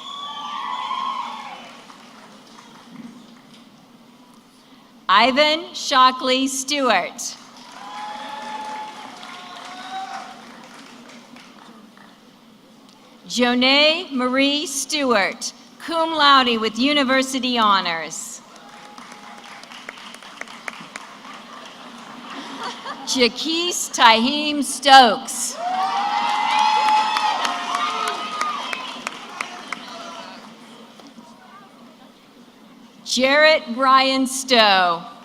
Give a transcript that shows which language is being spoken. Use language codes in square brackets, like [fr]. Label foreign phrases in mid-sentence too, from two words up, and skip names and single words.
[en] Ivan Shockley Stewart. Jonay Marie Stewart, [la] cum laude [en] with university honors. Jaquise Taheem Stokes. Jarrett Brian Stowe.